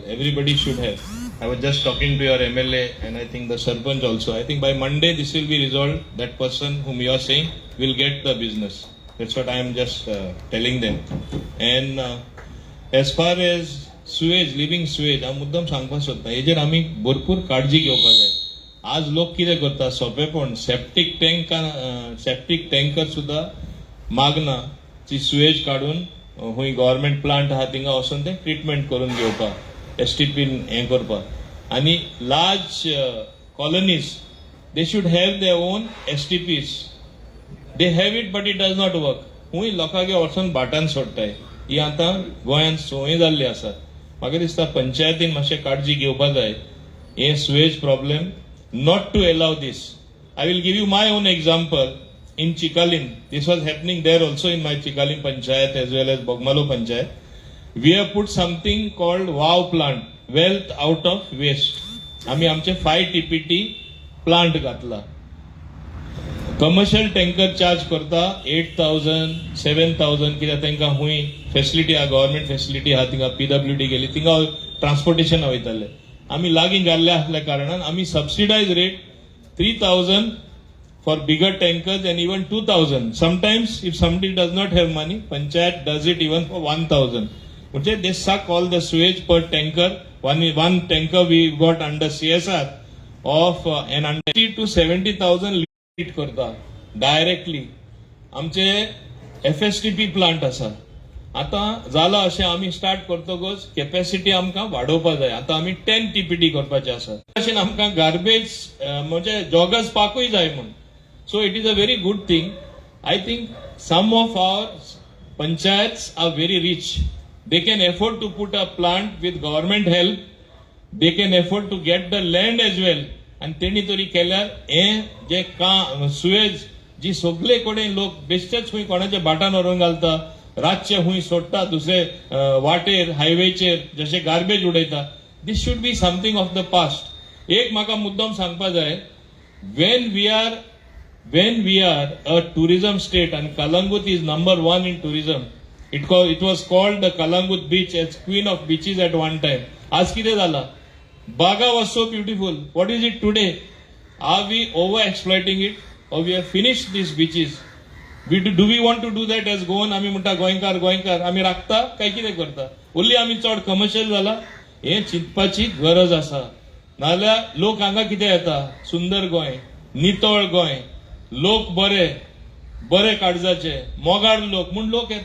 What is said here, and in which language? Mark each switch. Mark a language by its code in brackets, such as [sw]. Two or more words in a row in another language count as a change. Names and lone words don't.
[en] Everybody should have. I was just talking to your MLA and I think the Sarpanch also. I think by Monday this will be resolved. That person whom you are saying will get the business. That's what I am just telling them. And as far as sewage, living sewage, [kok] हांव मुद्दम सांगपाक सोदता हेजेर आमी भरपूर काळजी घेवपाक जाय. आज लोक कितें करता सोंपेपण [en] septic tanker [kok] सुद्धा मागना ती सुवेज काडून हूंय [en] government plant [kok] आहा थिंगा वचून ते ट्रिटमेंट करून घेवपाक एसटीपीन हें करपाक आनी [en] large colonies they should have their own STPs they have it but it does not work [kok] हूंय लोकांगे वचून भाटान सोडटाय ही आतां गोंयांत संवय जाल्ली आसा म्हाका दिसता पंचायतीन मातशें काळजी घेवपाक जाय हे [en] sewage problem not to allow this. I will give you my own example in Chikalin. This was happening there also in my Chikalin Panchayat as well as Bogmalo Panchayat. We have put something called WOW plant, wealth out of waste. [kok] आम्ही आमचे 5 TPT plant घातला. [en] commercial tanker [kok] चार्ज करता 8,000 7,000 कित्याक तांकां हुंय फॅसिलिटी आहा, [en] government facility [kok] आहा, थिंगा PWD गेली, थिंगा ट्रान्सपोर्टेशन वयताले. आमी लागीं जाल्ले आसल्या कारणान आमी [en] subsidised rate 3,000 for bigger tankers and even 2,000. Sometimes if somebody does not have money, Panchayat does it even for 1,000. Okay, they suck all the sewage per tanker. One tanker we got under CSR of an under 60 to 70,000 lit करता directly. [kok] आमचे FSTP plant आसा. आता जाला अशें आमी स्टार्ट करतकच कॅपॅसिटी आमकां वाडोवपा जाय. आता आमी 10 TPD करपाचे आसा. अशें आमकां गार्बेज म्हणजे जॉगर्स पाकूय जाय म्हूण. [en] So it is a very good thing. I think some of our panchayats are very rich. They can afford to put a plant with government help. They can afford to get the land as well. [kok] And तेणी तरी केल्यार हे जे सुएज जी सगळे कडेन लोक बेश्टेच हुंय कोणाच्या बाटान व्हरून घालता, रातचे हुंय सोडटा दुसरे वाटेर हायवेचेर जशे गार्बेज उडयता. [en] This should be something of the past. [kok] एक म्हाका मुद्दम सांगपा जाय, [en] when we are a tourism state and Kalangut is number 1 in tourism, it was called the Kalangut beach as queen of beaches at one time. [kok] आज कितें जाला? [en] Baga was so beautiful. What is it today? Are we over exploiting it or we have finished these beaches? Do we want to do that as [kok] गोवन आमी म्हणटा गोंयकार आमी राखता काय कितें करता? ओन्ली आमी चड कमर्शियल जाला हे चिंतपाची गरज आसा. नाल्यार लोक हांगा कितें येता? सुंदर गोंय, नितळ गोंय, लोक बरे काळजाचे, मोगाळ लोक म्हूण लोक येता.